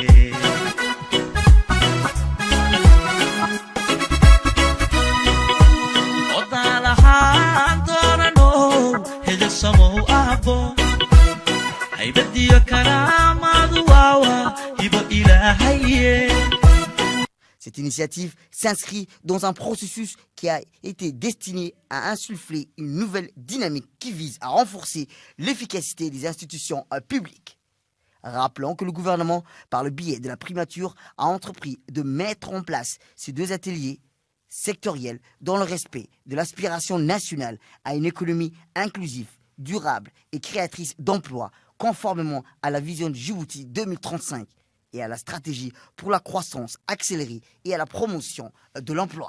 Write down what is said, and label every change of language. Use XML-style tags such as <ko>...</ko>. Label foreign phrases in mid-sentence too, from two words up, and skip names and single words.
<so>odaalahaan dooranow hedasamow aabbo haybadiyo karaamaadu waawa hibo ilaahaye.</so> <fr>Cette initiative s'inscrit dans un processus qui a été destiné à insuffler une nouvelle dynamique qui vise à renforcer l'efficacité des institutions publiques. Rappelons que le gouvernement, par le biais de la primature, a entrepris de mettre en place ces 2 ateliers sectoriels dans le respect de l'aspiration nationale à une économie inclusive durable et créatrice d'emplois, conformément à la vision de Djibouti 2035 et à la stratégie pour la croissance accélérée et à la promotion de l'emploi.</fr>